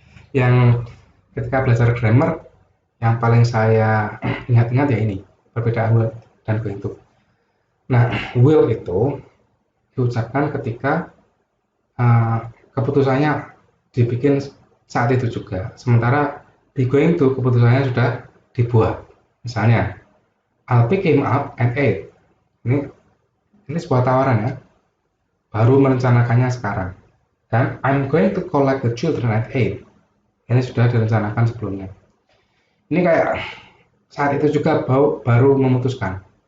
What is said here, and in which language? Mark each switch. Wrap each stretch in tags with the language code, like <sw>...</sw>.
<id>Yang ketika belajar grammar yang paling saya ingat-ingat ya ini, perbedaan will dan going to. Nah, will itu diucapkan ketika keputusannya dibikin saat itu juga. Sementara be going to keputusannya sudah dibuat. Misalnya,</id> <en>I'll pick him up at 8.</en> <id>Ini sebuah tawaran ya. Baru merencanakannya sekarang. Dan</id> <en>I'm going to collect the children at 8.</en> <id>Ini sudah direncanakan sebelumnya. Ini kayak saat itu juga baru memutuskan.</id>